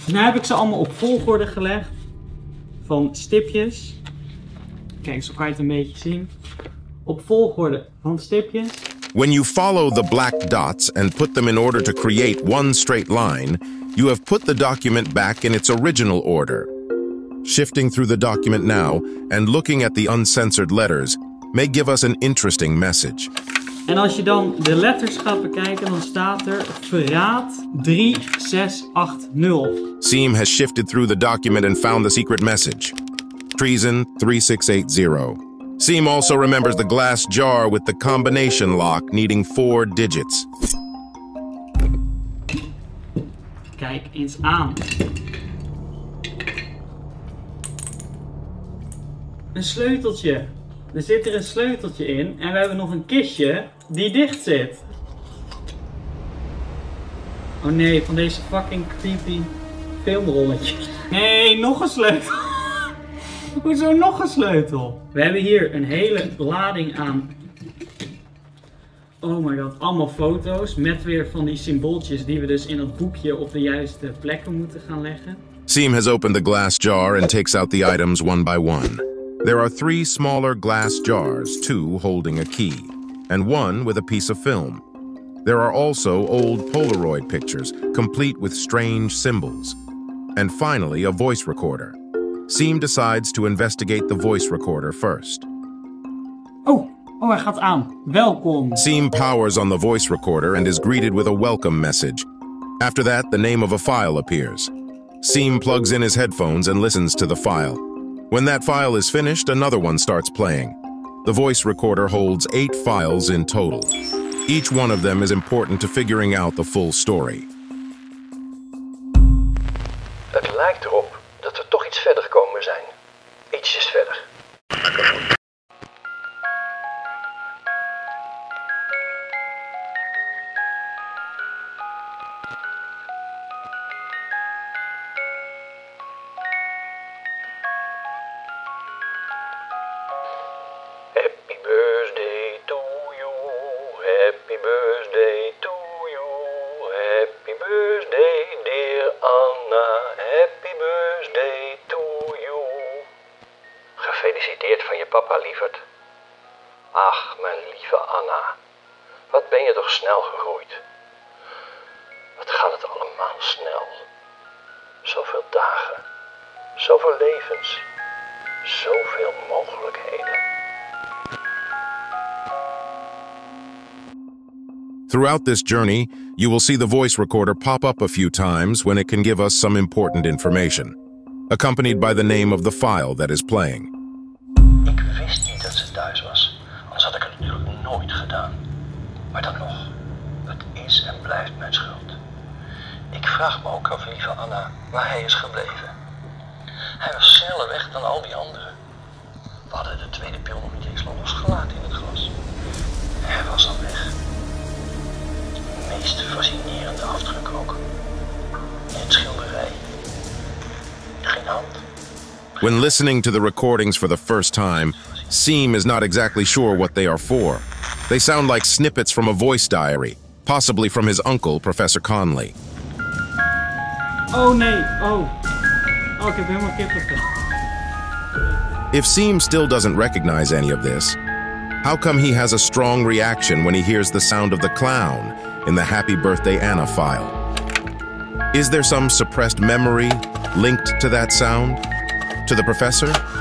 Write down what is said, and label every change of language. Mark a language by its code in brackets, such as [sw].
[nl] Nu heb ik ze allemaal op volgorde gelegd. Van stipjes. Kijk, zo kan je het een beetje zien. Op volgorde van stipjes. [en] When you follow the black dots and put them in order to create one straight line, you have put the document back in its original order. Shifting through the document now and looking at the uncensored letters may give us an interesting message. En als je dan de letters gaat bekijken, dan staat er verraad 3680. Siem has shifted through the document and found the secret message. Treason 3680. Siem also remembers the glass jar with the combination lock needing 4 digits. [nl] Kijk eens aan. Een sleuteltje. Er zit er een sleuteltje in en we hebben nog een kistje die dicht zit. Oh nee, van deze [en] fucking creepy [nl] filmrolletjes. Nee, nog een sleutel. Hoezo nog een sleutel? We hebben hier een hele lading aan. [en] Oh my god, [nl] allemaal foto's met weer van die symbooltjes die we dus in het boekje op de juiste plekken moeten gaan leggen. [en] Siem has opened the glass jar and takes out the items one by one. There are 3 smaller glass jars, 2 holding a key, and 1 with a piece of film. There are also old Polaroid pictures, complete with strange symbols. And finally, a voice recorder. Siem decides to investigate the voice recorder first. [nl] Oh, hij gaat aan. Welkom. [en] Siem powers on the voice recorder and is greeted with a welcome message. After that, the name of a file appears. Siem plugs in his headphones and listens to the file. When that file is finished, another one starts playing. The voice recorder holds 8 files in total. Each one of them is important to figuring out the full story. [nl] Het lijkt erop dat we toch iets verder komen zijn. Ietsjes verder. [en] Happy birthday to you, happy birthday to you, happy birthday dear Anna, happy birthday to you. [nl] Gefeliciteerd van je papa, lieverd. Ach, mijn lieve Anna, wat ben je toch snel gegroeid. Wat gaat het allemaal snel. Zoveel dagen, zoveel levens, zoveel mogelijkheden. [en] Throughout this journey, you will see the voice recorder pop up a few times when it can give us some important information, accompanied by the name of the file that is playing. [nl] Ik wist niet dat ze thuis was, anders had ik het natuurlijk nooit gedaan. Maar dan nog, het is en blijft mijn schuld. Ik vraag me ook af, lieve Anna, waar hij is gebleven. Hij was sneller weg dan al die anderen. We hadden de tweede pil nog niet eens losgelaten in het glas. Hij was al weg. De meest fascinerende afdruk ook. In het schilderij. Geen hand. [en] When listening to the recordings for the first time, Siem is not exactly sure what they are for. They sound like snippets from a voice diary. possibly from his uncle, Professor Conley. [nl] Oh nee, oh, ik heb helemaal kippenvel. [en] If Siem still doesn't recognize any of this, how come he has a strong reaction when he hears the sound of the clown in the Happy Birthday Anna file? Is there some suppressed memory linked to that sound? To the professor?